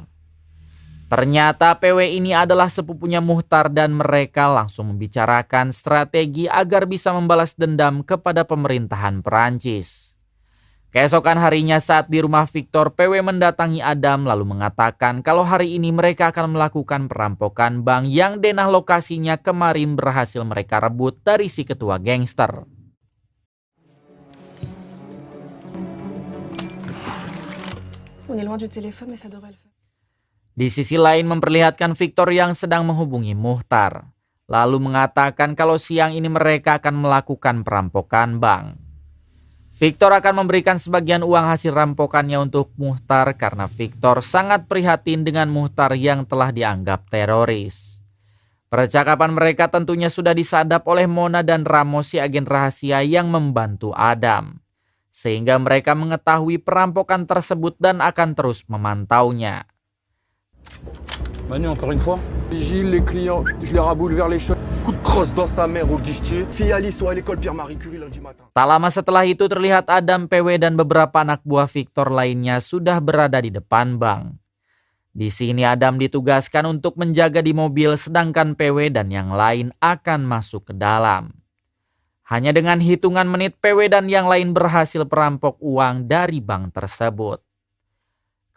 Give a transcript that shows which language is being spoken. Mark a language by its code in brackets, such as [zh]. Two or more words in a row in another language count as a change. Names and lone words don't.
[id] Ternyata PW ini adalah sepupunya Muhtar dan mereka langsung membicarakan strategi agar bisa membalas dendam kepada pemerintahan Perancis. Keesokan harinya saat di rumah Victor, PW mendatangi Adam lalu mengatakan kalau hari ini mereka akan melakukan perampokan bank yang denah lokasinya kemarin berhasil mereka rebut dari si ketua gangster. [fr] On est loin du téléphone, mais ça devrait le faire. [id] Di sisi lain memperlihatkan Victor yang sedang menghubungi Muhtar, lalu mengatakan kalau siang ini mereka akan melakukan perampokan bank. Victor akan memberikan sebagian uang hasil rampokannya untuk Muhtar karena Victor sangat prihatin dengan Muhtar yang telah dianggap teroris. Percakapan mereka tentunya sudah disadap oleh Mona dan Ramos si agen rahasia yang membantu Adam. Sehingga mereka mengetahui perampokan tersebut dan akan terus memantaunya. [fr] Manu, encore une fois. Vigile, les clients, je les raboule vers les cheveux. Coup de crosse dans sa mère au guichetier. Fille Alice sont à l'école Pierre-Marie Curie lundi matin. [id] Tak lama setelah itu terlihat Adam, PW dan beberapa anak buah Victor lainnya sudah berada di depan bank. Di sini Adam ditugaskan untuk menjaga di mobil sedangkan PW dan yang lain akan masuk ke dalam. Hanya dengan hitungan menit PW dan yang lain berhasil perampok uang dari bank tersebut.